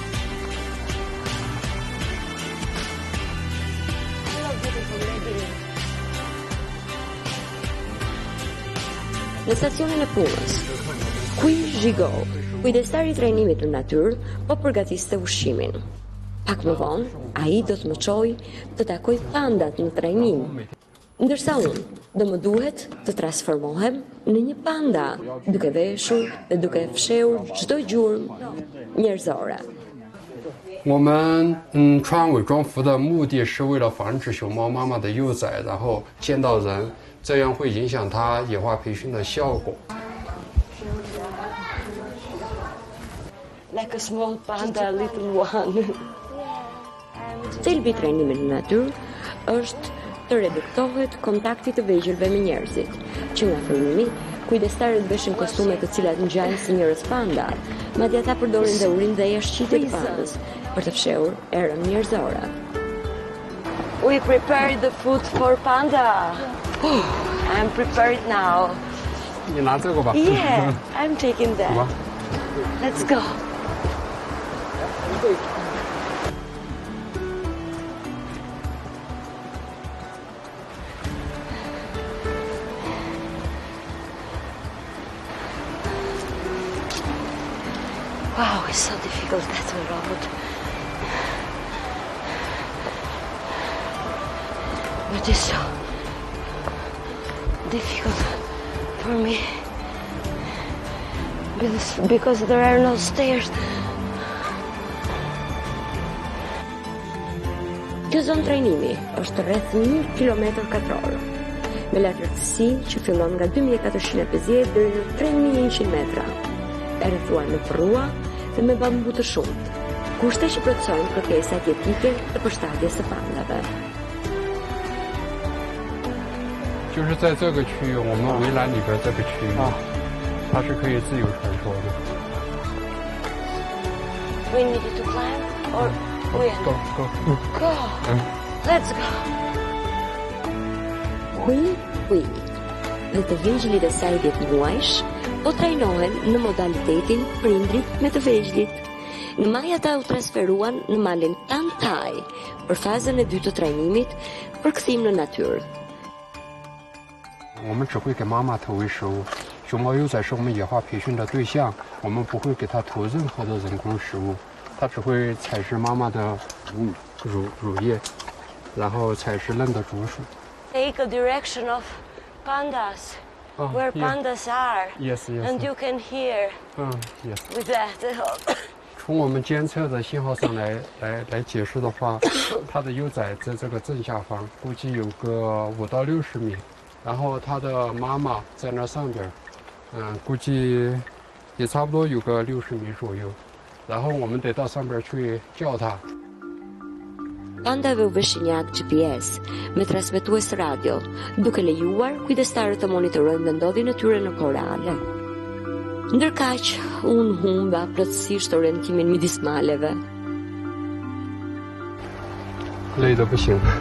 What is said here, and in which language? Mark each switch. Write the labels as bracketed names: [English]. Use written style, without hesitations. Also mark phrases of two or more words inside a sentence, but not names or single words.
[Albanian] Në stacionin e punës, Kui Zhigo, kujdestari i trajnimit në natyrë, po përgatiste ushqimin. Pak më vonë, ai do të më çojë të takoj pandat në trajnim. Ndërsa unë do më duhet të transformohem në një panda, duke veshur dhe duke fshehur çdo gjurmë njerëzore. [Chinese] 我们穿伪装服的目的是为了防止熊猫妈妈的幼崽然后见到人，这样会影响它野化培训的效果。 [English] Like a small panda, little one. [Albanian] Thelbi i trajnimit në natyrë është të reduktohet kontakti të vegjëlve me njerëzit, që nga fillimi kujdestarët veshin kostume të cilat ngjajnë si njerëz panda, madje ata përdorin dhe urinë dhe jashqitje të pandës për të fshehur erën njerëzore. [English] We prepared the food for panda. I'm prepared now. [Chinese] 你拿这个吧。 [English] Yeah, I'm taking that. [Chinese] 好吧。 [English] Let's go. Wow, it's so difficult that road. But it's so difficult for me because there are no stairs. [Albanian] Kjo zonë trajnimi është rreth 1 km², me lartësi që fillon nga 2450 deri në 3100 metra, e rrethuar me rrua dhe me bambu të shumt, kushte që plotësojnë kërkesat jetike të përshtatjes së pandave. [Chinese] 就是在这个区域，我们围栏里边这个区域，它是可以自由传说的。 [English] We need to climb or we Go go。 go. Let's go. [Albanian] Hui dhe të vegjëlit e saj 10 muajsh po trajnohen në modalitetin prindrit me të vegjëlit. Në maj ata u transferuan në malin Tan Thai për fazën e dytë të trajnimit për kthim në natyrë. [Chinese] 我们只会给妈妈投喂食物，熊猫幼崽是我们野化培训的对象，我们不会给它投任何的人工食物，它只会采食妈妈的乳液，然后采食嫩的竹笋。 [English] Take a direction of pandas, where pandas are, Yes, yes. and you can hear Yes. with that. [Chinese] 从我们监测的信号上来解释的话，它的幼崽在这个正下方，估计有个5到60米，然后它的妈妈在那上边，估计也差不多有个60米左右，然后我们得到上边去叫它。 [Albanian] Pandave u veshin një app GPS me transmetues radio, duke lejuar kujdestarët të monitorojnë vendodhjen e tyre në kohë reale. Ndërkaq, unë humba plotësisht orientimin midis maleve. [Chinese] 累得不行。